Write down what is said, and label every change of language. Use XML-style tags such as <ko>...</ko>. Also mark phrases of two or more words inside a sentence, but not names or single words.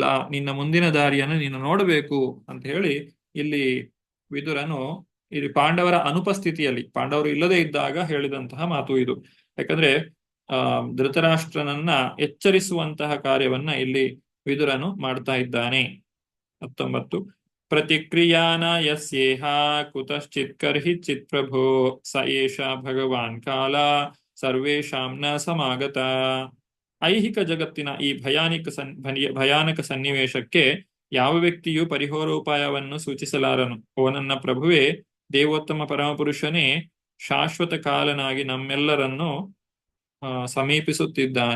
<kn>ನಿನ್ನ ಮುಂದಿನ ದಾರಿಯನ್ನು ನೀನು ನೋಡಬೇಕು ಅಂತ ಹೇಳಿ ಇಲ್ಲಿ ವಿದುರನು ಇಲ್ಲಿ ಪಾಂಡವರ ಅನುಪಸ್ಥಿತಿಯಲ್ಲಿ, ಪಾಂಡವರು ಇಲ್ಲದೆ ಇದ್ದಾಗ ಹೇಳಿದಂತಹ ಮಾತು ಇದು. ಯಾಕಂದ್ರೆ ಧೃತರಾಷ್ಟ್ರನನ್ನ ಎಚ್ಚರಿಸುವಂತಹ ಕಾರ್ಯವನ್ನ ಇಲ್ಲಿ ವಿದುರನು ಮಾಡ್ತಾ ಇದ್ದಾನೆ.</kn> <sa>19 ಪ್ರತಿಕ್ರಿಯಾನ ಯಸ್ಯೇಹ ಕುತಶ್ಚಿತ್ ಕರ್ಹಿಚಿತ್ ಪ್ರಭೋ ಸ ಏಷ ಭಗವಾನ್ ಕಾಲ ಸರ್ವೇಷಾಂ ನ ಸಮಾಗತ.</sa> <kn>ಐಹಿಕ ಜಗತ್ತಿನ ಈ ಭಯಾನಕ ಸನ್ನಿವೇಶಕ್ಕೆ ಯಾವ ವ್ಯಕ್ತಿಯೂ ಪರಿಹಾರೋಪಾಯವನ್ನು ಸೂಚಿಸಲಾರನು. ಓ ನನ್ನ ಪ್ರಭುವೇ, ದೇವೋತ್ತಮ ಪರಮಪುರುಷನೇ, ಶಾಶ್ವತ ಕಾಲನಾಗಿ ನಮ್ಮೆಲ್ಲರನ್ನು ಸಮೀಪಿಸುತ್ತಿದ್ದಾನೆ.</kn>